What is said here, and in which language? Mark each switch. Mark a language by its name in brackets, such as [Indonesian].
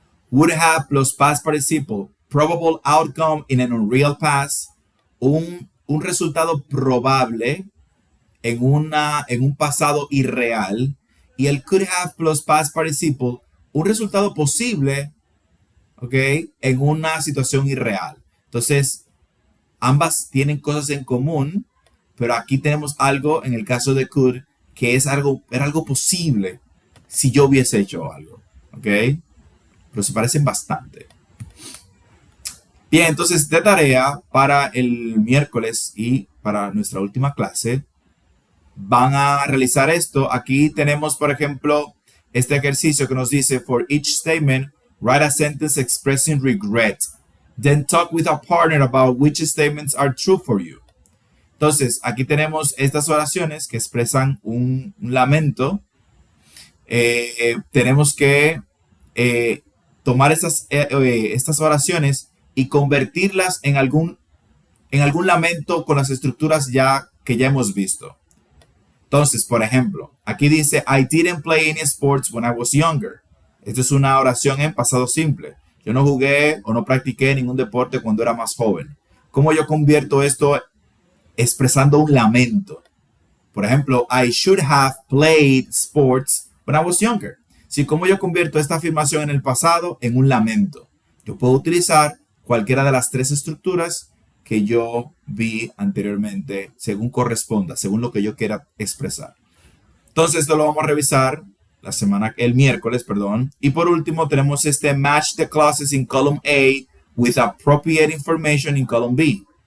[English] Would have plus past participle, probable outcome in an unreal past. [Spanish] Un resultado probable en un pasado irreal. Y el [English] could have plus past participle, [Spanish] un resultado posible, ¿ok? En una situación irreal. Entonces, ambas tienen cosas en común, pero aquí tenemos algo, en el caso de could, que era algo posible si yo hubiese hecho algo, ¿ok? Pero se parecen bastante. Bien, entonces de tarea para el miércoles y para nuestra última clase, van a realizar esto. Aquí tenemos, por ejemplo, este ejercicio que nos dice, [English] for each statement, write a sentence expressing regret. Then talk with a partner about which statements are true for you. [Spanish] Entonces, aquí tenemos estas oraciones que expresan un lamento. Tenemos que tomar estas oraciones y convertirlas en algún lamento con las estructuras que ya hemos visto. Entonces, por ejemplo, aquí dice, [English] I didn't play any sports when I was younger. [Spanish] Esta es una oración en pasado simple. Yo no jugué o no practiqué ningún deporte cuando era más joven. ¿Cómo yo convierto esto expresando un lamento? Por ejemplo, [English] I should have played sports when I was younger. [Spanish] ¿Sí? ¿Cómo yo convierto esta afirmación en el pasado en un lamento? Yo puedo utilizar cualquiera de las 3 estructuras que yo vi anteriormente, según corresponda, según lo que yo quiera expresar. Entonces, esto lo vamos a revisar el miércoles. Y por último, tenemos este [English] match the clauses in column A with appropriate information in column B.